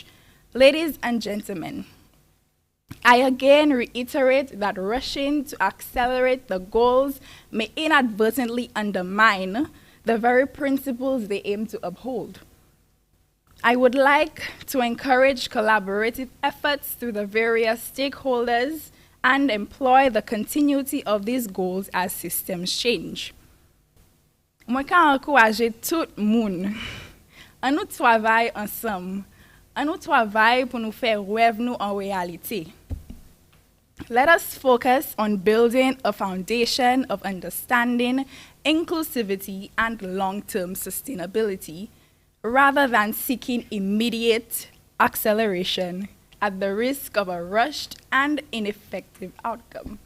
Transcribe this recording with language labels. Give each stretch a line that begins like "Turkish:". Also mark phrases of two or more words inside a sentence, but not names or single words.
English: Ladies and gentlemen, I again reiterate that rushing to accelerate the goals may inadvertently undermine the very principles they aim to uphold. I would like to encourage collaborative efforts through the various stakeholders and employ the continuity of these goals as systems change.
Guadeloupean Creole French: Moi ka encourager tout moun, an nou travail ensemble, an nou travail pour nous faire rêve nous en réalité.
English: Let us focus on building a foundation of understanding, inclusivity, and long-term sustainability, rather than seeking immediate acceleration at the risk of a rushed and ineffective outcome.